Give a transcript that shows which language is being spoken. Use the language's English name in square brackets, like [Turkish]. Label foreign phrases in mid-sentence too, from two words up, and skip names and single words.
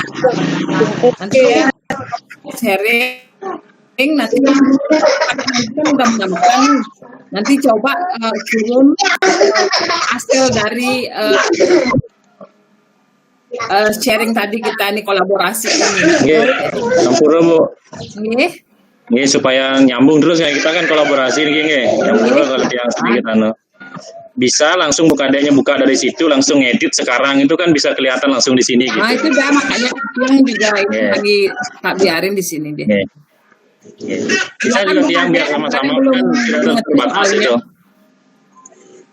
[Indonesian] Nanti ya sharing nanti udah menambahkan. Nanti coba kirim hasil dari sharing tadi kita ini kolaborasi ini. Sampurna Bu. Nggih, supaya nyambung terus ya, kita kan kolaborasi nggih. Nyambung kalau yang sedikit bisa langsung Bu Kadeknya buka dari situ, langsung edit sekarang itu kan bisa kelihatan langsung di sini gitu. Nah, itu dah makanya yang juga lagi tak biarin di sini deh. Bisa juga tiang biar sama-sama kan tidak terbatas itu.